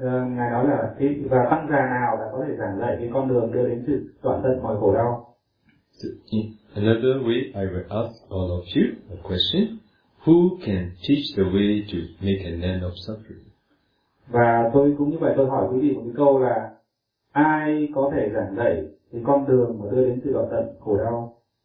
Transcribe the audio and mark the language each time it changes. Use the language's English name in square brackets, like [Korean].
[Vietnamese] Ngài nói là và tăng già nào là có thể giảng dạy cái con đường đưa đến sự đoạn tận mọi khổ đau. [English] Another way, I will ask all of you a question. Who can teach the way to make an end of suffering? [Vietnamese] Và tôi cũng như vậy, tôi hỏi quý vị một cái câu là ai có thể giảng dạy cái con đường mà đưa đến sự đoạn tận khổ đau?